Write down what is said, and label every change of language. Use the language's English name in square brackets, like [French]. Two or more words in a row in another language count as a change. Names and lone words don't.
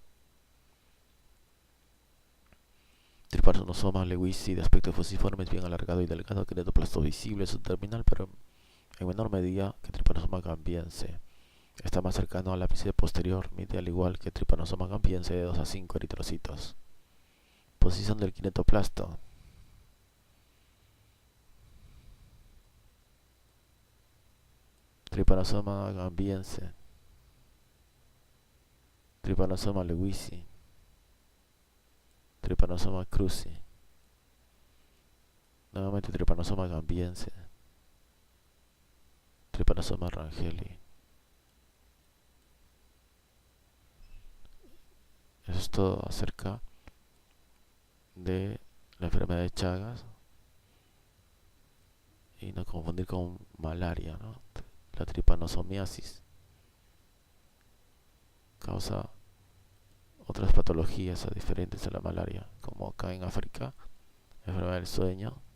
[Spanish] Trypanosoma lewisi de aspecto fusiforme, es bien alargado y delgado, quiratoplasto visible, subterminal, pero en menor medida que Trypanosoma gambiense. Está más cercano al ápice posterior, mide al igual que Trypanosoma gambiense de 2 a 5 eritrocitos. Posición del quinetoplasto. Trypanosoma gambiense, Trypanosoma lewisi, Trypanosoma cruzi, nuevamente Trypanosoma gambiense, Trypanosoma rangeli. Eso es todo acerca de la enfermedad de Chagas, y no confundir con malaria, ¿no? La tripanosomiasis causa otras patologías diferentes a la malaria, como acá en África, enfermedad del sueño,